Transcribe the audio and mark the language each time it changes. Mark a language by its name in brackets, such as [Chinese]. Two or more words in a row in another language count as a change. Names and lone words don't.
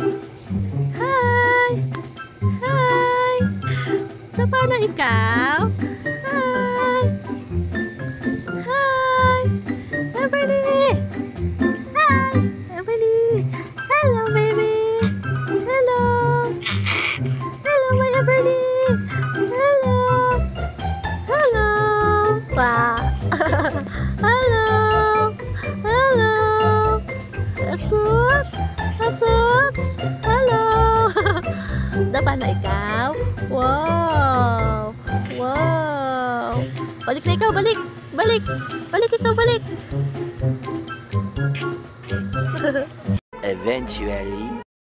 [English] Hi! Hi! [Cebuano] Tapa na ikaw? Hi! [English] Hi! Everlyn! Hi! Everlyn! Hello, baby! Hello! Hello, my Everlyn! Hello! Hello! Wow! Hello! Hello! Asus! Asus! Hello! [Cebuano] Dapa na ikaw? Wow! Wow! Balik na ikaw! Balik! Balik! Balik ikaw! Balik! [English] Eventually.